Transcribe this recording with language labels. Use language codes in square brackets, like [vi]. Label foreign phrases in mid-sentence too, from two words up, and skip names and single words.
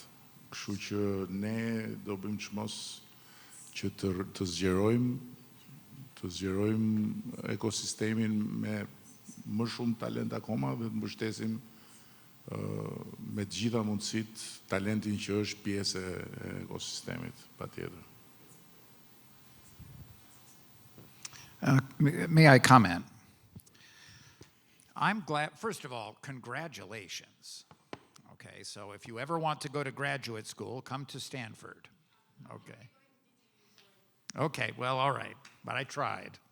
[sq] Kështu që ne do bëjmë çmos që të zgjerojmë ekosistemin me më shumë talent akoma dhe të mbështesim me të gjitha mundësit talentin që është pjesë e ekosistemit, patjetër. [en] May I comment? I'm glad, first of all, congratulations. Okay, so if you ever want to go to graduate school, come to Stanford. Okay. Okay, well, all right, but I tried.